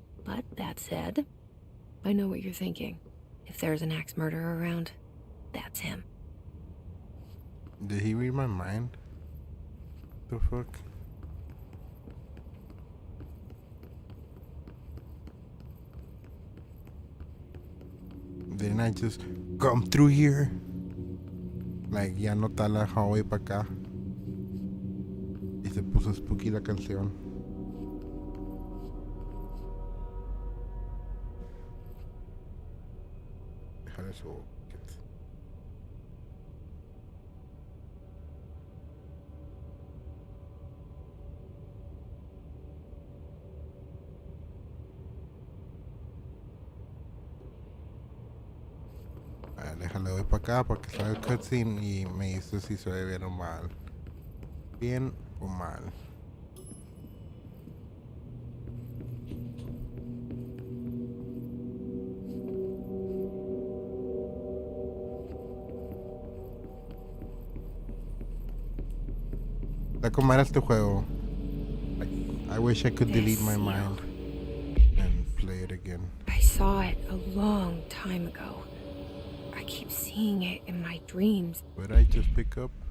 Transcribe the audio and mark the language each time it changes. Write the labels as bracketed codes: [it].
[en] But that said, I know what you're thinking. If there's an axe murderer around, that's him. Did he read my mind? The fuck? Didn't I just come through here? [es] Like, ya no está la hallway para acá. Y se puso spooky la canción. Déjale su... Déjale, voy para acá para que salga el cutscene y me dice si se ve bien o mal. Bien o mal. Está como era este juego. [en] I wish I could delete my mind and play it again. I saw it a long time ago. I keep seeing it in my dreams. What did I just pick up?